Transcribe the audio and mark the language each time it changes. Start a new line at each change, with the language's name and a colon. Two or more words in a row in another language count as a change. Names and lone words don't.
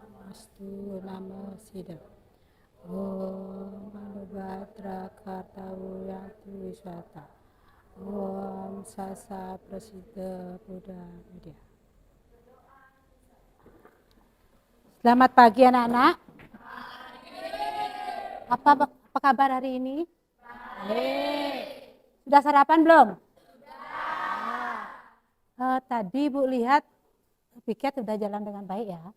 Sanskrit: Astu Namo Siddha. Om Manubhadra Kartawuyatu Wiswata. Om Sasa Prasiddha Buddha Widya.
Indonesian: Selamat pagi anak-anak. Apa kabar hari ini? Sudah sarapan belum? Tadi Ibu lihat piket sudah jalan dengan baik ya.